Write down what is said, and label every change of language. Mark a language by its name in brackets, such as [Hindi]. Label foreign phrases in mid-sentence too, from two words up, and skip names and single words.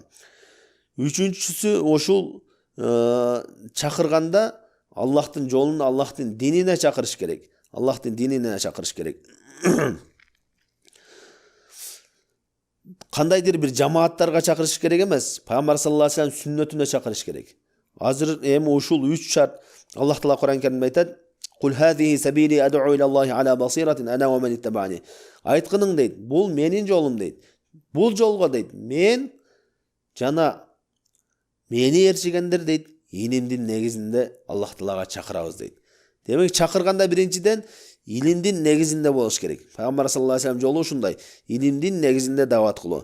[Kyrgyz] Үчүнчүсү ошол чакырганда Аллахтын жолуна, Аллахтын динине чакырыш керек. Аллахтын динине чакырыш керек. Кандайдыр бир жамааттарга чакырыш керек эмес, пайгамбар [Arabic] صلى الله عليه وسلم [Kyrgyz] сүннөтүнө чакырыш керек. Азыр эми ушул 3 шарт Аллах Таала Кур'ан Каримде айтат: [Arabic] "قل هذه سبيلي أدعو إلى الله على بصيرة أنا ومن اتبعني." [Kyrgyz] Айткының дейт, бул менин жолум дейт. Бул жолго дейт, мен жана мени ээрчигендер дейт, илимдин негизинде Аллах Таалага чакырабыз дейт. Демек чакырганда биринчиден илимдин негизинде болуш керек. Пайгамбар [Arabic] صلى الله عليه وسلم [Kyrgyz] жолу ушундай, илимдин негизинде дават кылуу.